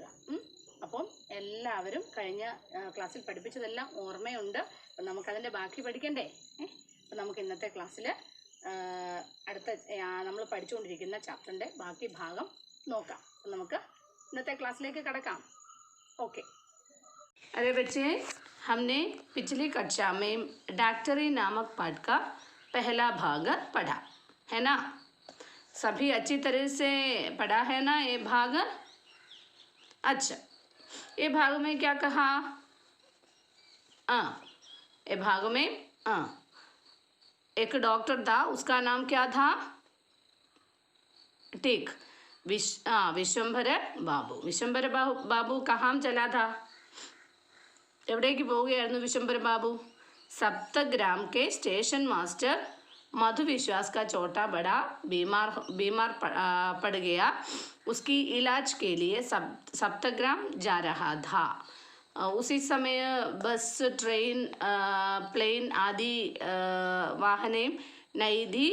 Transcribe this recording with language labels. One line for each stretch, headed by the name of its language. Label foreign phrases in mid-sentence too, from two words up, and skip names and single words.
Malayalam: അപ്പം എല്ലാവരും കഴിഞ്ഞ ക്ലാസ്സിൽ പഠിപ്പിച്ചതെല്ലാം ഓർമ്മയുണ്ട്. അപ്പം നമുക്കതിൻ്റെ ബാക്കി പഠിക്കണ്ടേ? അപ്പം നമുക്ക് ഇന്നത്തെ ക്ലാസ്സിൽ അടുത്ത നമ്മൾ പഠിച്ചുകൊണ്ടിരിക്കുന്ന ചാപ്റ്ററിൻ്റെ ബാക്കി ഭാഗം നോക്കാം. അപ്പം നമുക്ക് ഇന്നത്തെ ക്ലാസ്സിലേക്ക് കടക്കാം. ഓക്കെ.
Hindi: अरे बच्चे, हमने पिछली कक्षा में डॉक्टरी नामक पाठ का पहला भाग पढ़ा है ना? सभी अच्छी तरह से पढ़ा है ना ये भाग? अच्छा, ये भाग में क्या कहा? ये भाग में एक डॉक्टर था, उसका नाम क्या था? ठीक, विश्वंभर बाबू. विश्वंभर बाबू कहाँ चला था?
Malayalam: എവിടേക്ക് പോവുകയായിരുന്നു വിശ്വംഭര ബാബു?
Hindi: सप्तग्राम के स्टेशन मास्टर मधु विश्वास का छोटा बड़ा बीमार पड़ गया. उसकी इलाज के लिए सप्तग्राम जा रहा था. उसी समय बस, ट्रेन, प्लेन आदि वाहनें नहीं थी.